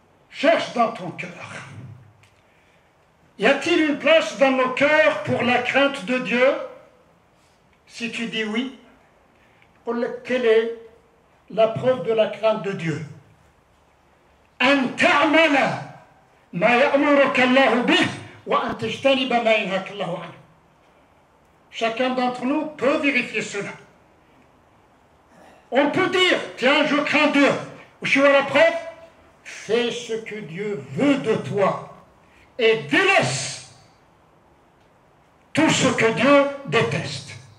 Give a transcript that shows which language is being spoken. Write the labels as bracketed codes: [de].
[fr] Cherche dans ton cœur. Y a-t-il une place dans nos cœurs pour la crainte de Dieu? Si tu dis oui, quelle est la preuve de la crainte de Dieu? [ar] أن تعمل ما يأمرك الله به وأن تجتنب ما ينهاك الله عنه. [fr] Chacun d'entre nous peut vérifier cela. On peut dire, tiens, je crains Dieu. Je suis à la preuve. Fais ce que Dieu veut de toi et délaisse tout ce que Dieu déteste.